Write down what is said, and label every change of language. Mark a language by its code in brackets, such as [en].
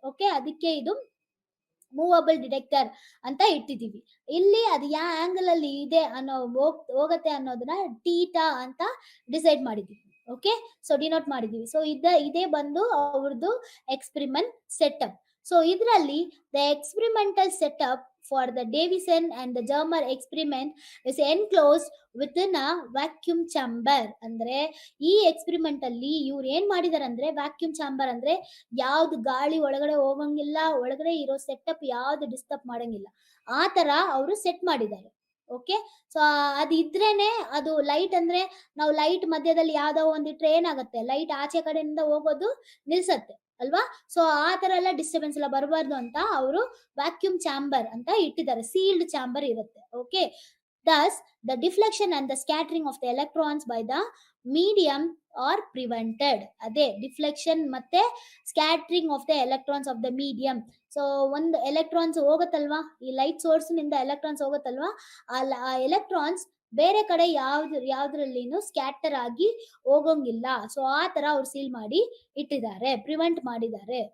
[kn] Okay, ಅದಕ್ಕೆ ಇದು movable detector ಅಂತ ಇಟ್ಟಿದೀವಿ. ಇಲ್ಲಿ ಅದು ಯಾವ ಆಂಗಲ್ ಅಲ್ಲಿ ಇದೆ ಹೋಗತ್ತೆ ಅನ್ನೋದನ್ನ ಟೀಟಾ ಅಂತ ಡಿಸೈಡ್ ಮಾಡಿದೀವಿ. ಓಕೆ, ಸೊ ಡಿನೋಟ್ ಮಾಡಿದೀವಿ. ಸೊ ಇದೇ ಬಂದು ಅವ್ರದ್ದು ಎಕ್ಸ್ಪೆರಿಮೆಂಟ್ ಸೆಟಪ್. [en] so [kn] ಇದರಲ್ಲಿ [en] The experimental setup for the Davison and the Germer experiment is enclosed within a vacuum chamber. ಅಂದ್ರೆ ಈ experiment ಅಲ್ಲಿ ಇವ್ರು ಏನ್ ಮಾಡಿದಾರೆ ಅಂದ್ರೆ, ವ್ಯಾಕ್ಯೂಮ್ ಚಾಂಬರ್ ಅಂದ್ರೆ ಯಾವ್ದು ಗಾಳಿ ಒಳಗಡೆ ಹೋಗಂಗಿಲ್ಲ, ಒಳಗಡೆ ಇರೋ ಸೆಟಪ್ ಯಾವ್ದು ಡಿಸ್ಟರ್ಬ್ ಮಾಡಂಗಿಲ್ಲ, ಆ ತರ ಅವರು ಸೆಟ್ ಮಾಡಿದ್ದಾರೆ. ಓಕೆ, ಸೊ ಅದು ಇದ್ರೇನೆ ಅದು ಲೈಟ್, ಅಂದ್ರೆ ನಾವು ಲೈಟ್ ಮಧ್ಯದಲ್ಲಿ ಯಾವ್ದೋ ಒಂದಿಟ್ರೆ ಏನಾಗುತ್ತೆ, ಲೈಟ್ ಆಚೆ ಕಡೆಯಿಂದ ಹೋಗೋದು ನಿಲ್ಸತ್ತೆ ಅಲ್ವಾ. ಸೊ ಆ ತರ ಎಲ್ಲ ಡಿಸ್ಟರ್ಬೆನ್ಸ್ ಎಲ್ಲ ಬರಬಾರ್ದು ಅಂತ ಅವರು ವ್ಯಾಕ್ಯೂಮ್ ಚಾಂಬರ್ ಅಂತ ಇಟ್ಟಿದ್ದಾರೆ, ಸೀಲ್ಡ್ ಚಾಂಬರ್ ಇರುತ್ತೆ. Okay, thus the deflection and the scattering of the electrons by the medium are prevented. ಅದೇ ಡಿಫ್ಲೆಕ್ಷನ್ ಮತ್ತೆ scattering of the electrons of the medium. [kn] So ಒಂದು ಎಲೆಕ್ಟ್ರಾನ್ಸ್ ಹೋಗುತ್ತಲ್ವಾ, ಈ ಲೈಟ್ ಸೋರ್ಸ್ ನಿಂದ ಎಲೆಕ್ಟ್ರಾನ್ಸ್ ಹೋಗುತ್ತಲ್ವಾ, ಆ ಎಲೆಕ್ಟ್ರಾನ್ಸ್ ಬೇರೆ ಕಡೆ ಯಾವ್ದ್ರಲ್ಲಿನೂ ಸ್ಕ್ಯಾಟರ್ ಆಗಿ ಹೋಗಂಗಿಲ್ಲ. ಸೊ ಆ ತರ ಅವ್ರು ಸೀಲ್ ಮಾಡಿ ಇಟ್ಟಿದ್ದಾರೆ, ಪ್ರಿವೆಂಟ್ ಮಾಡಿದ್ದಾರೆ.